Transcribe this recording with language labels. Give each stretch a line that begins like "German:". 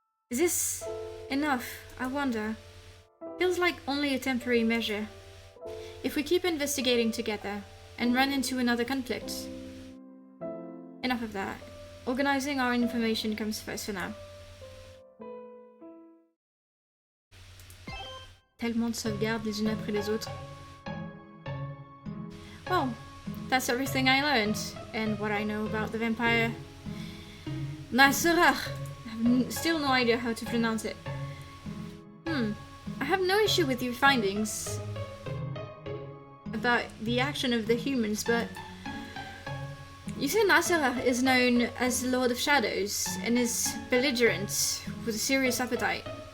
English: Is this enough? I wonder. Feels like only a temporary measure. If we keep investigating together and run into another conflict. Enough of that. Organizing our information comes first for now.
French: Tellement de sauvegardes les unes après les autres.
English: Well, that's everything I learned, and what I know about the vampire Nasserach. I have still no idea how to pronounce it. I have no issue with your findings about the action of the humans, but you say Nasserach is known as the Lord of Shadows and is belligerent with a serious appetite.